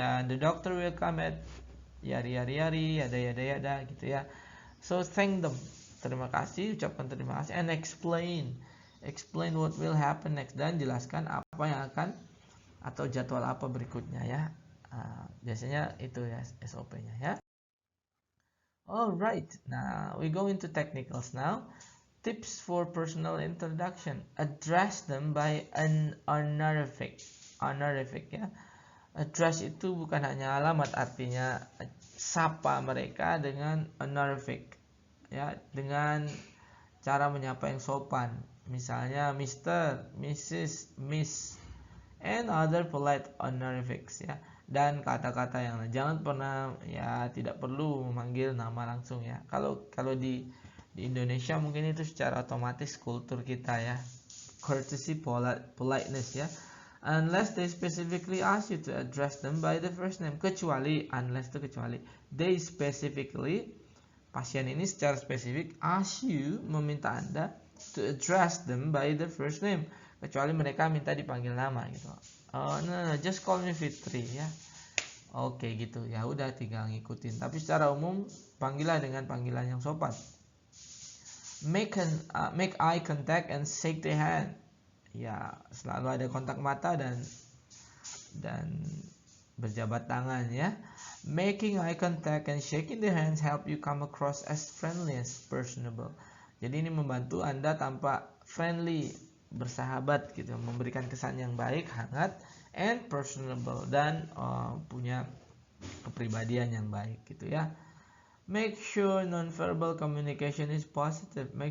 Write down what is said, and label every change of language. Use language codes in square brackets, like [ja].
[en] The doctor will come at yari yada gitu ya. So thank them. [id] Terima kasih, ucapkan terima kasih [en] and explain what will happen next, [id] dan jelaskan apa yang akan atau jadwal apa berikutnya ya. Biasanya itu ya SOP-nya ya. [en] Alright, now we go into technicals now. Tips for personal introduction. Address them by an honorific. [id] Honorific ya. Address itu bukan hanya alamat, artinya sapa mereka dengan honorific ya, dengan cara menyapa yang sopan. [en] Misalnya Mr., Mrs., Miss, and other polite honorifics ya. [id] Dan kata-kata yang lain, jangan pernah ya, tidak perlu memanggil nama langsung ya. Kalau di Indonesia mungkin itu secara otomatis kultur kita ya, courtesy, politeness ya. [en] Unless they specifically ask you to address them by the first name. [id] Kecuali [en] they specifically, [id] pasien ini secara spesifik [en] ask you, [id] meminta Anda [en] to address them by the first name. [id] Kecuali mereka minta dipanggil nama gitu. [en] No, just call me Fitri [id] ya. Oke gitu ya, udah tinggal ngikutin. Tapi secara umum panggillah dengan panggilan yang sopan. [en] Make eye contact and shake the hand. [id] Ya, selalu ada kontak mata dan berjabat tangan ya. [en] Making eye contact and shaking the hands help you come across as friendly as personable. [id] Jadi ini membantu Anda tampak friendly, bersahabat gitu, memberikan kesan yang baik, hangat, [en] and personable, [id] dan punya kepribadian yang baik gitu ya. [en] Make sure non-verbal communication is positive.